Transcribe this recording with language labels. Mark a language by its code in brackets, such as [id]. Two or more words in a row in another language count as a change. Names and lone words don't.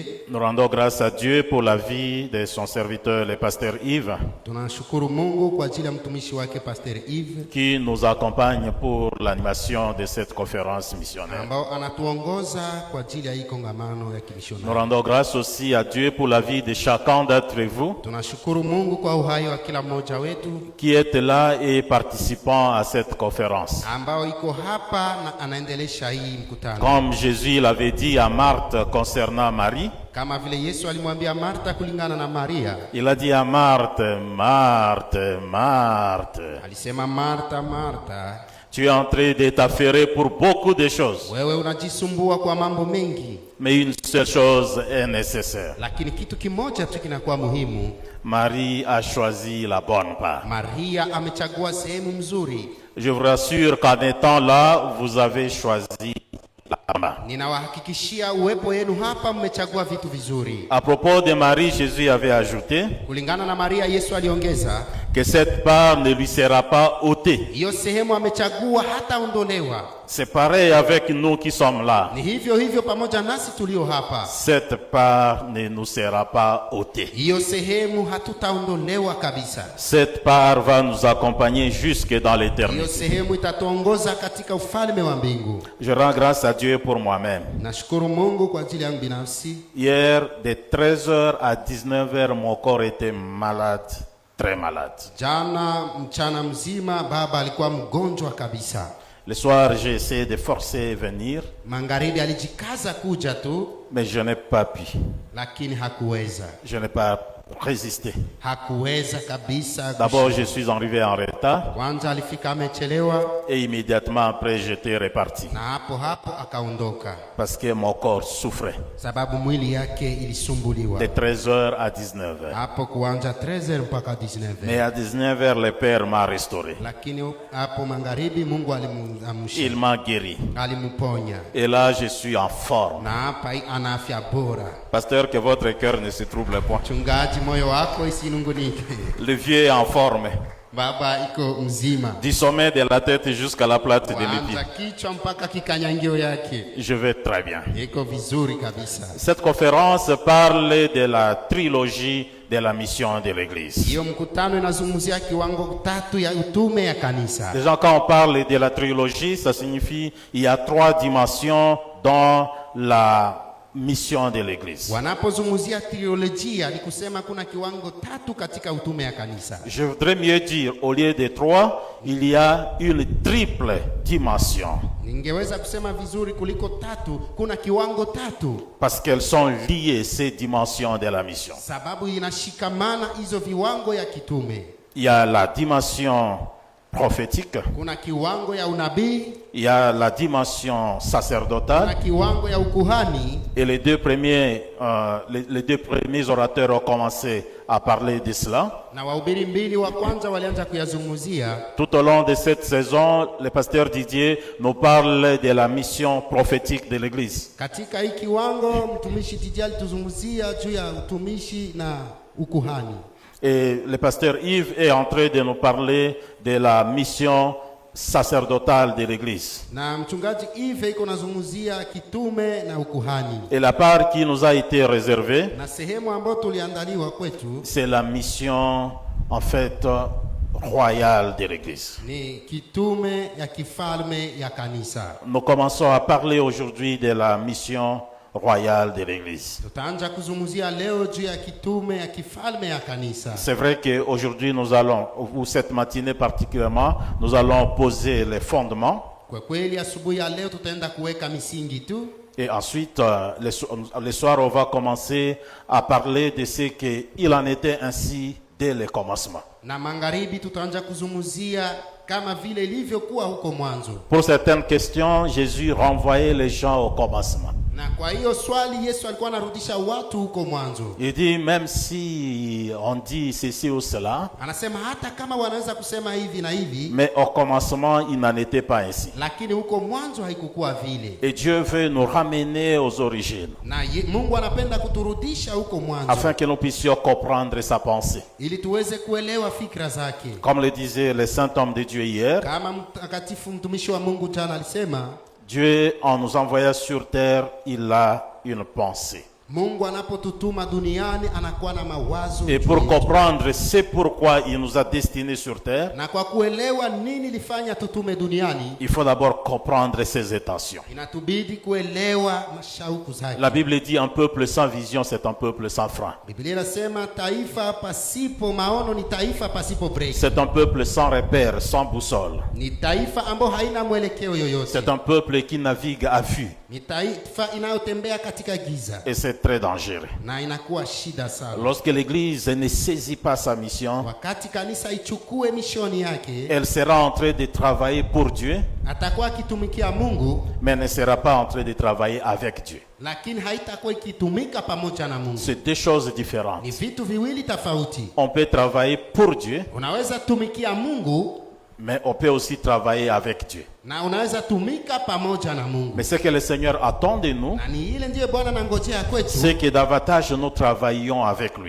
[fr] Nous rendons grâce à Dieu pour la vie de son serviteur, le pasteur Yves, [sw] Tunashukuru Mungu kwa ajili ya mtumishi wake Pastor Yves [fr] qui nous accompagne pour l'animation de cette conférence missionnaire. [sw] ambao anatuongoza kwa ajili ya hii kongamano ya [fr] Nous [sw] kimishonari. [fr] rendons grâce aussi à Dieu pour la vie de chacun d'entre vous [sw] Tunashukuru Mungu kwa uhai wa kila mmoja wetu [fr] qui êtes là et participant à cette conférence. [sw] ambao iko hapa na anaendelesha hii mkutano. [fr] Comme Jésus l'avait dit à Marthe concernant Marie, [sw] Kama vile Yesu alimwambia Martha kulingana na Maria, [fr] il a dit à Marthe, Marthe, Marthe, [sw] alisema Martha, Martha, [fr] tu es en train de t'affairer pour beaucoup de choses, [sw] wewe unajisumbua kwa mambo mengi, [fr] mais une seule chose est nécessaire. [sw] lakini kitu kimoja tu kinakuwa muhimu. [fr] Marie a choisi la bonne part. [sw] Maria amechagua sehemu mzuri. [fr] Je vous rassure qu'en étant là, vous avez choisi la bonne part. [sw] Ninawahakikishia uwepo wenu hapa mmechagua vitu vizuri. [fr] À propos de Marie, Jésus avait ajouté [sw] Kulingana na Maria, Yesu aliongeza, [fr] que cette part ne lui sera pas ôtée. [sw] hiyo sehemu amechagua hataondolewa. [fr] C'est pareil avec nous qui sommes là. [sw] Ni hivyo hivyo pamoja nasi tulio hapa. [fr] Cette part ne nous sera pas ôtée. [sw] Hiyo sehemu hatutaondolewa kabisa. [fr] Cette part va nous accompagner jusque dans [sw] Hiyo [fr] l'éternité. [sw] sehemu itatuongoza katika ufalme wa mbingu. [fr] Je rends grâce à Dieu pour moi-même. [sw] Nashukuru Mungu kwa ajili yangu binafsi. [fr] Hier, de 13h à 19h, mon corps était malade, très malade. [sw] Jana mchana mzima baba alikuwa mgonjwa kabisa. [fr] Le soir, j'ai essayé de forcer venir, [sw] Magharibi alijikaza kuja tu, [fr] mais je n'ai pas pu. [sw] lakini hakuweza. [fr] Je n'ai pas résisté. [sw] Hakuweza kabisa. [fr] D'abord, je suis arrivé en retard [sw] Kwanza alifika amechelewa, [fr] et immédiatement après, j'étais reparti [sw] na hapo akaondoka, [fr] parce que mon corps souffrait. [sw] sababu mwili yake ilisumbuliwa. [fr] De 13h à 19h. [sw] Hapo kuanza 13 mpaka 19. [fr] Mais à 19h, le Père m'a restauré. [sw] Lakini hapo magharibi Mungu [fr] Il [sw] alimuamsha, [fr] m'a guéri. [sw] alimuponya, [fr] Et là, je suis en forme. [sw] na hapa ana afya bora. [fr] Pasteur, que votre cœur ne se trouble point. [sw] Mchungaji, moyo wako isinungunike. [fr] Le vieux est en forme. [sw] Baba iko mzima, [fr] Du sommet de la tête jusqu'à la plate de mes [sw] kuanza [fr] pieds. [sw] kichwa mpaka kikanyangio yake [fr] Je vais très bien. [sw] iko vizuri kabisa. [fr] Cette conférence parle de la trilogie de la mission de l'Église. [sw] Hiyo mkutano inazungumzia kiwango tatu ya utume ya kanisa. [fr] Déjà, quand on parle de la trilogie, ça signifie il y a 3 dimensions dans la mission de l'Église. [sw] Wanapozungumzia teolojia ni kusema kuna kiwango tatu katika utume ya kanisa. [fr] Je voudrais mieux dire, au lieu de 3, il y a une triple dimension. [sw] Ningeweza kusema vizuri kuliko tatu, kuna kiwango tatu, [fr] Parce qu'elles sont liées, ces dimensions de la mission. [sw] sababu inashikamana hizo viwango ya kitume. [fr] Il y a la dimension prophétique, [sw] Kuna kiwango ya unabii, [fr] il y a la dimension [sw] kuna [fr] sacerdotale, [sw] kiwango ya ukuhani, [fr] et les deux premiers orateurs ont commencé à parler de cela. [sw] na wahubiri mbili wa kwanza walianza kuyazungumzia. [fr] Tout au long de cette saison, le pasteur Didier nous parle de la mission prophétique de l'Église. [sw] Katika hii kiwango mtumishi Didier alituzungumzia juu ya utumishi na ukuhani, [fr] Et le pasteur Yves est en train de nous parler de la mission sacerdotale de l'Église. [sw] Na mchungaji Yves iko nazungumzia kitume na ukuhani. [fr] Et la part qui nous a été réservée, [sw] Na sehemu ambayo tuliandaliwa kwetu [fr] c'est la mission en fait royale de l'Église. [sw] ni kitume ya kifalme ya kanisa. [fr] Nous commençons à parler aujourd'hui de la mission royale de l'Église. [sw] Tutaanza kuzungumzia leo juu ya kitume ya kifalme ya kanisa. [fr] C'est vrai qu'aujourd'hui nous allons, ou cette matinée particulièrement, nous allons poser les fondements. [sw] Kwa kweli asubuhi ya leo tutaenda kuweka misingi tu. [fr] Et ensuite, le soir, on va commencer à parler de ce qu'il en était ainsi dès le commencement. [sw] Na magharibi tutaanza kuzungumzia kama vile ilivyokuwa huko mwanzo. [fr] Pour certaines questions, Jésus renvoyait les gens au commencement. [sw] Na kwa hiyo swali Yesu alikuwa anarudisha watu huko mwanzo. [fr] Il dit, même si on dit ceci ou cela, [sw] Anasema hata kama wanaweza kusema hivi na hivi, [fr] mais au commencement, il n'en était pas ainsi. [sw] lakini huko mwanzo haikukuwa vile. [fr] Et Dieu veut nous ramener aux origines, [sw] Na Mungu anapenda kuturudisha huko mwanzo [fr] afin que nous puissions comprendre sa pensée. [sw] ili tuweze kuelewa fikra zake. [fr] Comme le disait le saint homme de Dieu hier, [sw] Kama mtakatifu mtumishi wa Mungu jana alisema, [fr] Dieu, en nous envoyant sur terre, il a une pensée. [sw] Mungu anapotutuma duniani anakuwa na mawazo [fr] Et [sw] juu [fr] pour [sw] yetu. [fr] comprendre c'est pourquoi il nous a destinés sur terre, [sw] Na kwa kuelewa nini lifanya tutume duniani, [fr] il faut d'abord comprendre ses intentions. [sw] inatubidi kuelewa mashauku zake. [fr] La Bible dit un peuple sans vision, c'est un peuple sans frein. [sw] Biblia inasema taifa pasipo maono ni taifa pasipo breki. [fr] C'est un peuple sans repère, sans boussole. [sw] Ni taifa ambayo haina mwelekeo yoyote. [fr] C'est un peuple qui navigue à vue. [sw] Ni taifa inayotembea katika giza [fr] Et c'est très dangereux. [sw] na inakuwa shida sana. [fr] Lorsque l'Église ne saisit pas sa mission, [sw] Wakati kanisa ichukue mishoni yake, [fr] elle sera en train de travailler pour Dieu, [sw] atakuwa akitumikia Mungu, [fr] mais ne sera pas en train de travailler avec Dieu. [sw] lakini haitakuwa ikitumika pamoja na Mungu. [fr] C'est deux choses différentes. [sw] Ni vitu viwili tofauti. [fr] On peut travailler pour Dieu, [sw] Unaweza tumikia Mungu [fr] mais on peut aussi travailler avec Dieu. [sw] na unaweza tumika pamoja na Mungu. [fr] Mais ce que le Seigneur attend de nous, [sw] Na ni ile ndiyo Bwana anangojea kwetu, [fr] c'est que davantage nous travaillions avec lui.